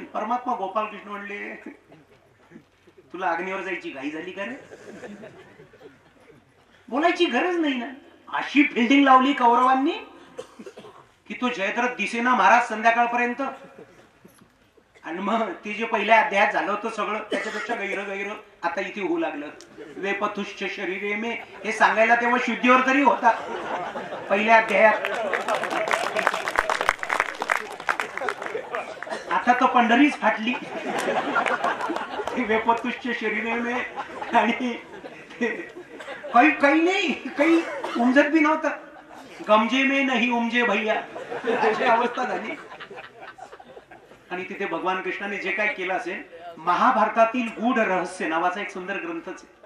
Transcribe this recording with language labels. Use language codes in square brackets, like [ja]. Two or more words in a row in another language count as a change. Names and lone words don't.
[mr] परमात्मा गोपाल कृष्ण म्हणले, तुला अग्नीवर जायची घाई झाली का रे. बोलायची गरज नाही ना. अशी फिल्डिंग लावली कौरवांनी की तो जयद्रथ दिसेना महाराज संध्याकाळपर्यंत. आणि मग ते जे पहिल्या अध्यायात झालं होतं सगळं त्याच्यापेक्षा गैर आता इथे होऊ लागलं. [sa] वेपथुश्च शरीरे मे [mr] हे सांगायला तेव्हा शुद्धीवर तरी होता पहिल्या अध्यायात. आता तर पंढरीच फाटली. [sa] वेपथुश्च शरीरे मे [mr] आणि काही नाही, काही उमजत बी नव्हतं. गमजे में नाही उमजे भैया अशी अवस्था झाली. आणि तिथे भगवान कृष्णाने जे काय केलं असेल, महाभारतातील गूढ रहस्य नावाचा एक सुंदर ग्रंथच आहे.